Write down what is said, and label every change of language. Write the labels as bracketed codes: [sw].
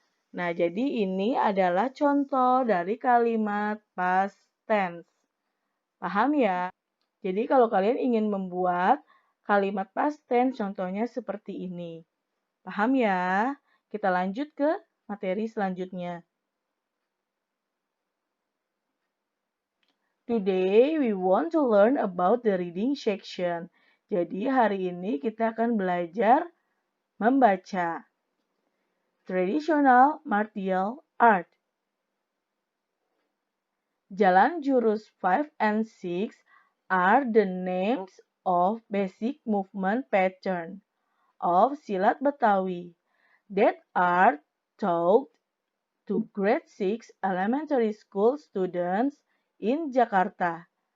[id] Nah, jadi ini adalah contoh dari kalimat past tense. Paham ya? Jadi kalau kalian ingin membuat kalimat past tense, contohnya seperti ini. Paham ya? Kita lanjut ke materi selanjutnya. [en] Today we want to learn about the reading section. [id] Jadi hari ini kita akan belajar membaca. [en] traditional martial art. Jalan Jurus 5 and 6 are the names of basic movement pattern of Silat Betawi that are taught to grade 6 elementary school students in Jakarta.